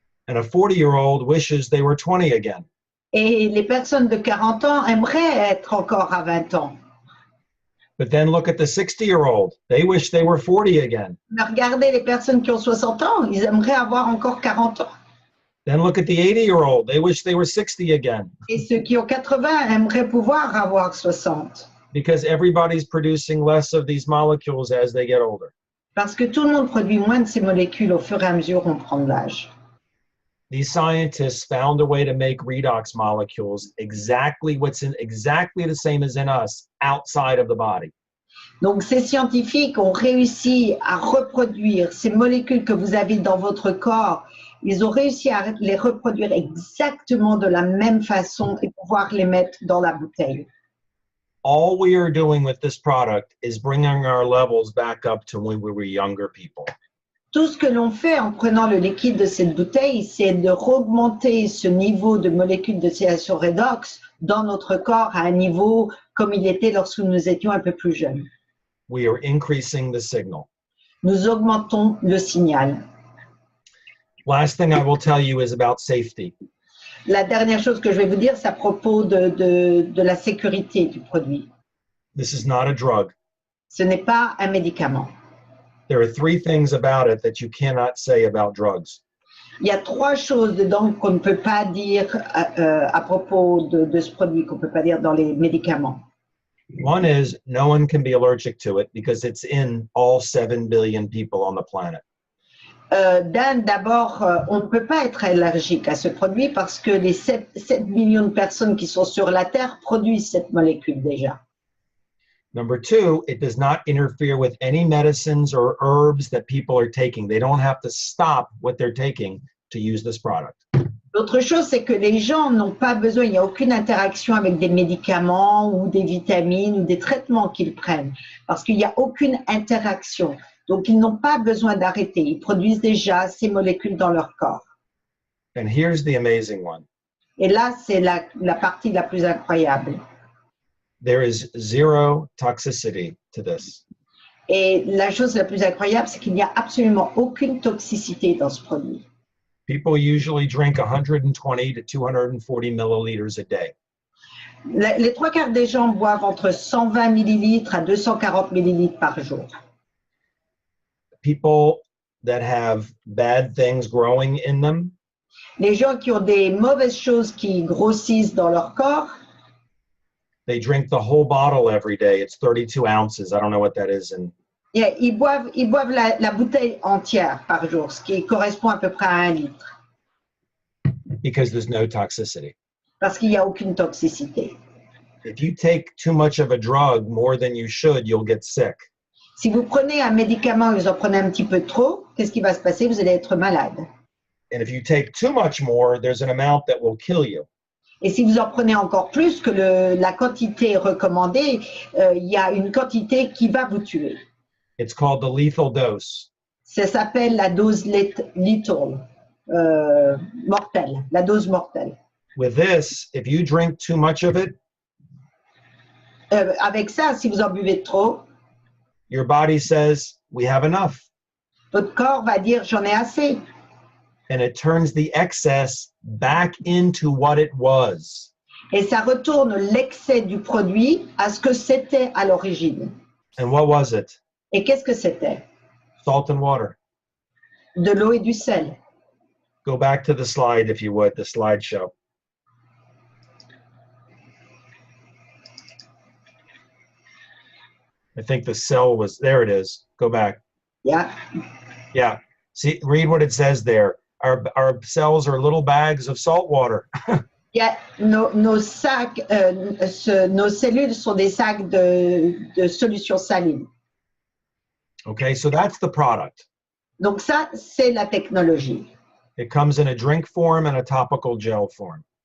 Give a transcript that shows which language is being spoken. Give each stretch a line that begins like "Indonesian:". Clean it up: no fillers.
English: And a 40-year-old wishes they were 20 again.
French: Et les personnes de 40 ans aimeraient être encore à 20 ans.
English: But then look at the 60-year-old. They wish they were 40 again.
French: Mais regardez les personnes qui ont 60 ans, ils aimeraient avoir encore 40 ans.
English: Then look at the 80-year-old. They wish they were 60 again.
French: Et ceux qui ont 80 aimeraient pouvoir avoir 60.
English: Because everybody's producing less of these molecules as they get older.
French: Parce que tout le monde produit moins de ces molécules au fur et à mesure qu'on prend de l'âge.
English: These scientists found a way to make redox molecules exactly the same as in us outside of the body.
French: Donc ces scientifiques ont réussi à reproduire ces molécules que vous avez dans votre corps. Ils ont réussi à les reproduire exactement de la même façon et pouvoir les mettre dans la bouteille.
English: All we are doing with this product is bringing our levels back up to when we were younger people.
French: Tout ce que l'on fait en prenant le liquide de cette bouteille, c'est de augmenter ce niveau de molécules d'oscillation redox dans notre corps à un niveau comme il était lorsque nous étions un peu plus jeunes.
English: We are increasing the signal.
French: Nous augmentons le signal.
English: Last thing I will tell you is about safety.
French: La dernière chose que je vais vous dire, c'est à propos de la sécurité du produit.
English: This is not a drug.
French: Ce n'est pas un médicament.
English: There are 3 things about it that you cannot say about drugs.
French: Il y a 3 choses dedans qu'on ne peut pas dire à propos de ce produit, qu'on ne peut pas dire dans les médicaments.
English: One is no one can be allergic to it because it's in all 7 billion people on the planet.
French: D'abord, on ne peut pas être allergique à ce produit parce que les 7 millions de personnes qui sont sur la Terre produisent cette molécule déjà.
English: Number 2, it does not interfere with any medicines or herbs that people are taking. They don't have to stop what they're taking to use this product.
French: L'autre chose, c'est que les gens n'ont pas besoin, il n'y a aucune interaction avec des médicaments ou des vitamines ou des traitements qu'ils prennent, parce qu'il n'y a aucune interaction. Donc, ils n'ont pas besoin d'arrêter. Ils produisent déjà ces molécules dans leur corps.
English: And here's the amazing one.
French: Et là, c'est la partie la plus incroyable.
English: There is 0 toxicity to this.
French: Et la chose la plus incroyable, c'est qu'il n'y a absolument aucune toxicité dans ce produit.
English: People usually drink 120 to 240 milliliters a day.
French: Les 3/4 des gens boivent entre 120 millilitres à 240 millilitres par jour.
English: People that have bad things growing in them,
French: Les gens qui ont des mauvaises choses qui grossissent dans leur corps,
English: they drink the whole bottle every day. It's 32 ounces. I don't know what that is.
French: ils boivent la bouteille entière par jour, ce qui correspond à peu près à 1 litre.
English: Because there's no toxicity.
French: Parce qu'il n'y a aucune toxicité.
English: If you take too much of a drug more than you should, you'll get sick.
French: Si vous prenez un médicament et vous en prenez un petit peu trop, qu'est-ce qui va se passer? Vous allez être malade.
English: And if you take too much more, there's an amount that will kill you.
French: Et si vous en prenez encore plus que la quantité recommandée, il y a une quantité qui va vous tuer.
English: It's called the lethal dose.
French: Ça s'appelle la dose lethal, mortelle, la dose mortelle.
English: With this, if you drink too much of it,
French: Avec ça, si vous en buvez trop,
English: your body says, we have enough.
French: votre corps va dire j'en ai assez.
English: And it turns the excess back into what it was.
French: Et ça retourne l'excès du produit à ce que c'était à l'origine.
English: And what was it?
French: Et qu'est-ce que c'était?
English: Salt and water.
French: De l'eau et du sel.
English: Go back to the slide, if you would, the slideshow. I think the cell was, there it is. Go back. Yeah. Yeah. See, read what it says there. Our cells are little bags of salt water.
French: Yeah, nos sacs, nos cellules sont des sacs de solution saline.
English: Okay, so that's the product.
French: Donc ça, c'est la technologie.
English: It comes in a drink form and a topical gel form.